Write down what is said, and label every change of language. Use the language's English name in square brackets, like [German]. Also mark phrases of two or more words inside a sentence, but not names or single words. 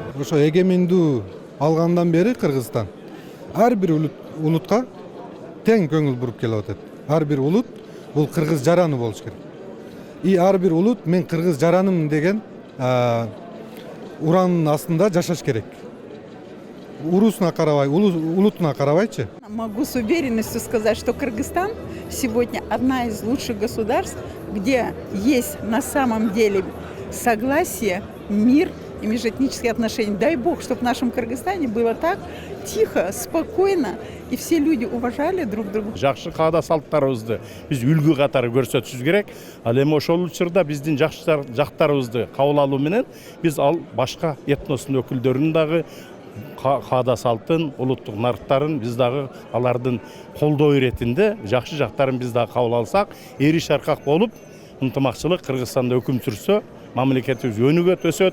[Kyrgyz] Ошо эгемендүү алгандан бери Кыргызстан ар бир улутка тең көңүл буруп келип атат. Ар бир улут бул кыргыз жараны болуш керек. И ар бир улут мен кыргыз жаранымын деген уранын астында жашаш керек. Урусуна карабай, улутуна карабайчы. [Russian] Могу с уверенностью сказать, что Кыргызстан сегодня одна из лучших государств, где есть на самом деле согласие, мир и межэтнические отношения. Дай Бог, чтобы в нашем Кыргызстане было так тихо, спокойно, и все люди уважали друг друга. [Kyrgyz] Жакшы каада салттарыбызды биз үлгү катары көрсөтүшүбүз керек. Ал эми ошол учурда биздин жакшы жактарыбызды кабыл алуу менен биз ал башка этностун өкүлдөрүнүн дагы каада салтын, улуттук нарыктарын биз дагы алардын колдоо иретинде жакшы жактарын биз дагы кабыл алсак, эри шаркак болуп, ынтымакчылык Кыргызстанда өкүм сүрсө, мамлекетибиз өнүгөт, өсөт.